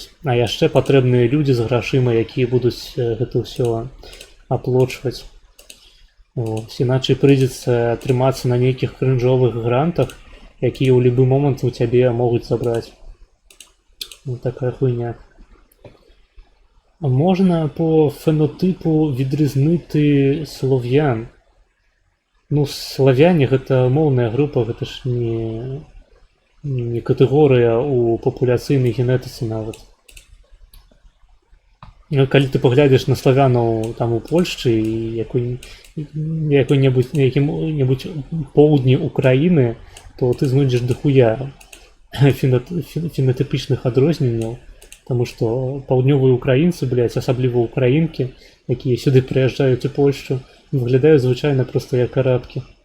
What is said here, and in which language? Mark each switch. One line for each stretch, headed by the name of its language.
Belarusian: А яшчэ патрэбныя людзі з грашыма, якія будуць гэта ўсё аплочваць. Ось, іначай прыйдзецца трымацца на нейкіх крынжовых грантах, якія ў любы момант у цябе могуць забраць.
Russian: Вот такая хуйня.
Ukrainian: Можна по фенотипу відрізнити слов'ян.
Belarusian: Ну, славяне гэта моўная група, гэта ж не катэгорыя ў папуляцыйнай генетыцы нават. Ну, калі ты паглядзіш на славянаў там у Польшчы і якой-небудзь поўдні Украіны, то ты знойдзеш дохуя фенотипічных адрозненняў, таму што паўднёвыя украінцы, блядь, асабліва украінкі, якія сюды прыязджаюць у Польшчу, выглядаюць звычайна проста як арабкі.